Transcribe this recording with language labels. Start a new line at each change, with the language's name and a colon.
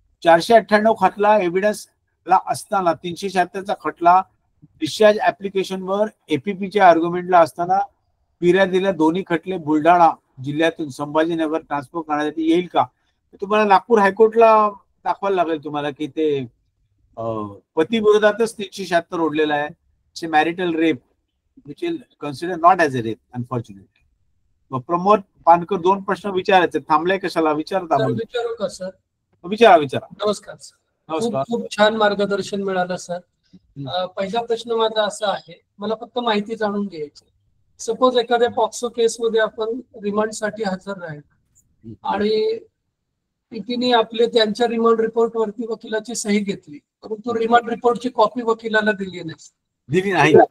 Marathi: 498 खटला एव्हिडन्स ला असताना 376चा खटला डिस्चार्ज ऍप्लिकेशनवर APPच्या आर्ग्युमेंटला असताना फिर्यादीला दोन्ही खटले बुलढाणा जिल्ह्यातून संभाजीनगर ट्रान्सफर करण्यासाठी येईल का? तुम्हाला नागपूर हायकोर्टला दाखवायला लागेल तुम्हाला की ते पती विरोधातच 376 ओढलेला आहे, marital rape
English: which will consider not as a rape, unfortunately.
Marathi: मग प्रमोद पानकर 2 प्रश्न विचारायचे, थांबले कशाला? विचारता सर विचारू का सर? विचारा. नमस्कार सर. नमस्कार. खूप छान मार्गदर्शन मिळालं सर. पहिला प्रश्न माझा असा आहे, मला फक्त माहिती जाणून घ्यायची. सपोज एखाद्या पॉक्सो केसमध्ये आपण रिमांडसाठी हजर राहील आणि पीटीने आपले त्यांच्या रिमांड रिपोर्ट वरती वकिलाची सही घेतली, परंतु रिमांड रिपोर्टची कॉपी वकिलाला दिली नाही.